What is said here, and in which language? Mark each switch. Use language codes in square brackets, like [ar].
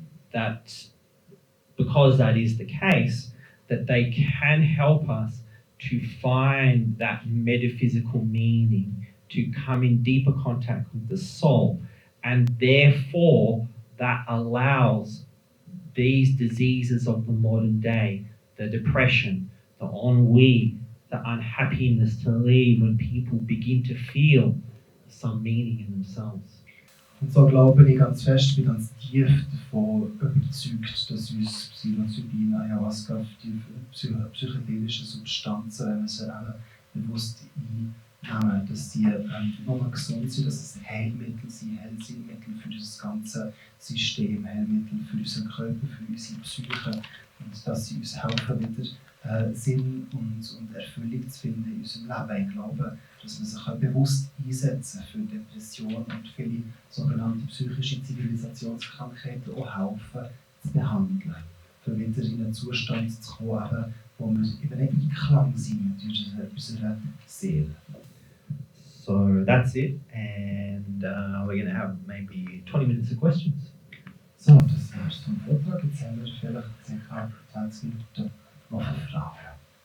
[en] That because that is the case, that they can help us to find that metaphysical meaning, to come in deeper contact with the soul, and therefore that allows these diseases of the modern day, the depression, the ennui, the unhappiness to leave when people begin to feel some meaning in themselves. [de] Und so glaube ich ganz fest, bin ganz tief davon überzeugt, dass uns Psilocybin, Ayahuasca, die psychedelischen Substanzen, wenn wir sie eben bewusst nehmen, dass sie nur gesund sind, dass es Heilmittel sind, Heilmittel für unser ganzes System, Heilmittel für unseren Körper, für unsere Psyche und dass sie uns helfen, wieder Sinn und Erfüllung zu finden in unserem Leben. Ich glaube, dass man sich bewusst einsetzen für Depressionen und viele sogenannte psychische Zivilisationskrankheiten auch helfen zu behandeln, für wieder in einen Zustand zu kommen, wo wir in einem Einklang sind mit unserer Seele. [en] So that's it, and we're going to have maybe 20 minutes of questions. [de] So, das war's zum Vortrag. Jetzt haben wir vielleicht ca. 20 Minuten noch für Fragen.